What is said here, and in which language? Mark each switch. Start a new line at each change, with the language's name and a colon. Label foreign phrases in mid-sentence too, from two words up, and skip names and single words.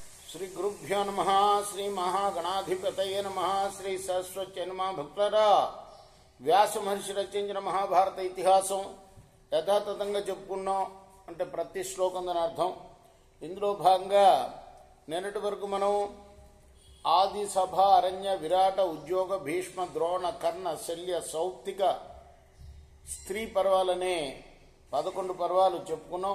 Sanskrit: श्री गुरुभ्यो नमः। श्री महागणाधिपतये नमः। श्री सरस्वती नमः।
Telugu: भक्तरा व्यास महर्षि రచించిన మహాభారత ఇతిహాసం యథాతథంగా చెప్పుకున్నాం. అంటే ప్రతి శ్లోకం దాని అర్థం. ఇందులో భాగంగా నిన్నటి వరకు మనం ఆది సభ అరణ్య విరాట ఉద్యోగ భీష్మ ద్రోణ కర్ణ శల్య సౌప్తిక స్త్రీ పర్వాలనే 11 పర్వాలు చెప్పుకున్నాం.